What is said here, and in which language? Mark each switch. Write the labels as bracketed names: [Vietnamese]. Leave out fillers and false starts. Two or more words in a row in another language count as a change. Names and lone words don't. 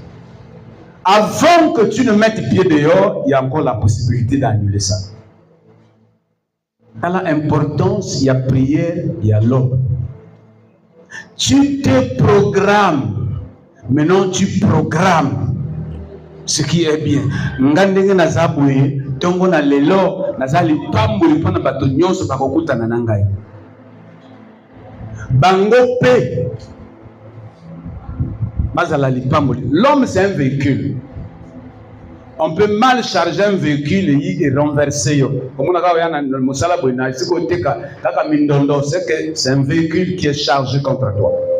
[French] Avant que tu ne mettes pied dehors, il y a encore la possibilité d'annuler ça. Dans l'importance, il y a prière, il y a l'aube. Tu te programmes. Maintenant, tu programmes ce qui est bien. [Lingala] Ngandenge na zabouye, tongo na lelo, na zali pambuli pona bato nyonso bakokuta na nangai. Bango pe. [French] L'homme, c'est un véhicule. On peut mal charger un véhicule et renverser. C'est un véhicule qui est chargé contre toi.